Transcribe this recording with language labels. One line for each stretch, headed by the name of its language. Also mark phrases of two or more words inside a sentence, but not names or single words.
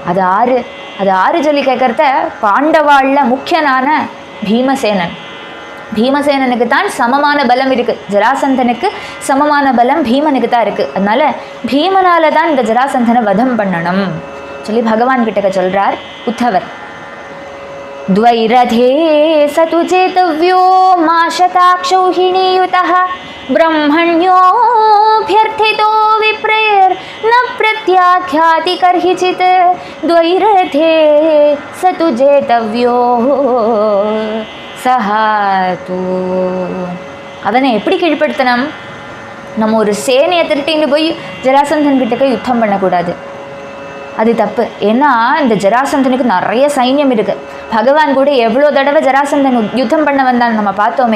Tamil: அது ஆறு சொல்லி கேட்கறத பாண்டவாளில் முக்கியனான பீமசேனன். பீமசேனனுக்கு தான் சமமான பலம் இருக்குது, ஜராசந்தனுக்கு சமமான பலம் பீமனுக்கு தான் இருக்குது. அதனால பீமனால தான் இந்த ஜராசந்தனை வதம் பண்ணணும் சொல்லி பகவான் கிட்டக்க சொல்கிறார் உத்தவர்.
Sanskrit: द्वैरथे सतु चेतव्यो माशताक्षौहिणीयुतः ब्रह्मण्योऽभ्यर्थितो विप्रैर्न प्रत्याख्याति कर्हिचित् द्वैरथे सतु चेतव्यो சஹாது.
Tamil: அவனை எப்படி கீழ்ப்படுத்தணும்? நம்ம ஒரு சேனையை திரட்டின்னு போய் ஜராசந்தன் கிட்டக்க யுத்தம் பண்ணக்கூடாது, அது தப்பு. ஏன்னா இந்த ஜராசந்தனுக்கு நிறைய சைன்யம் இருக்குது. பகவான் கூட எவ்வளோ தடவை ஜராசந்தன் யுத்தம் பண்ண வந்தான் நம்ம பார்த்தோமே.